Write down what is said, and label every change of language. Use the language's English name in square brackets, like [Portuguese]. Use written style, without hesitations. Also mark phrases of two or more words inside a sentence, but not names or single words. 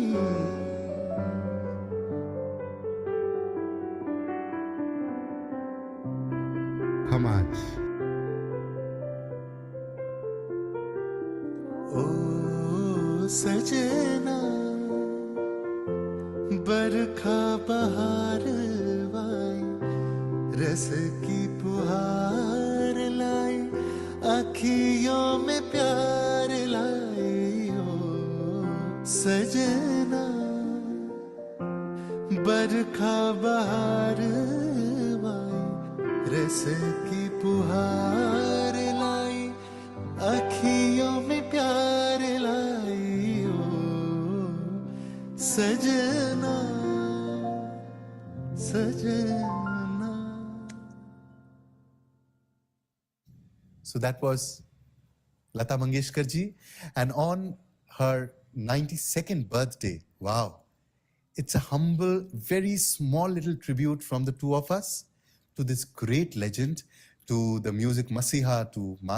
[Hindi] खमाच ओ सजना बरखा बहार वाई रस की पुहार लाई अखियों में प्यार लाई ओ सजना बरखा बहार वाई रस की पुहार लाई अखियों में प्यार लाई ओ सजना सजना. [English] So that was Lata Mangeshkar ji, and on her 92nd birthday, wow, it's a humble, very small little tribute from the two of us to this great legend, to the music Masiha, to